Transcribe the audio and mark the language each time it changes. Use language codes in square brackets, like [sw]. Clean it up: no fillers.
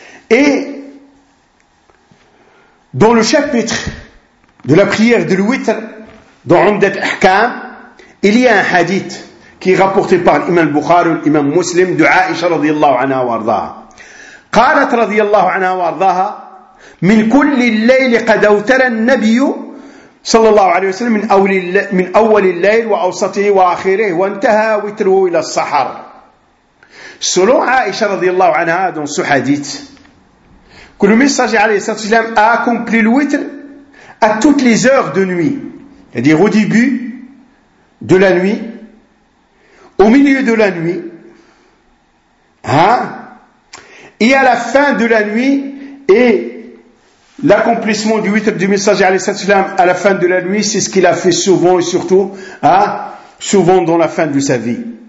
[fr] Et dans le chapitre de la prière de l'Witr dans Umdat Ahkam, il y a un hadith qui est rapporté par l'imam Bukhari, l'imam Muslim de Aisha radiallahu anha wa ardaha. [ar] Qalat radiallahu anha wa ardaha من كل الليل قد أوتر النبي صلى الله عليه وسلم من أول الليل وأوسطه وآخره وانتهى وتره إلى الصحر. سلو عائشة رضي الله عنها [fr] dans ce hadith que le messager عليه الصلاة والسلام a accompli le witr à toutes les heures de nuit, c'est-à-dire au début de la nuit, au milieu de la nuit, hein, et à la fin de la nuit, et l'accomplissement du witr du messager à la fin de la nuit, c'est ce qu'il a fait souvent et surtout, hein, souvent dans la fin de sa vie.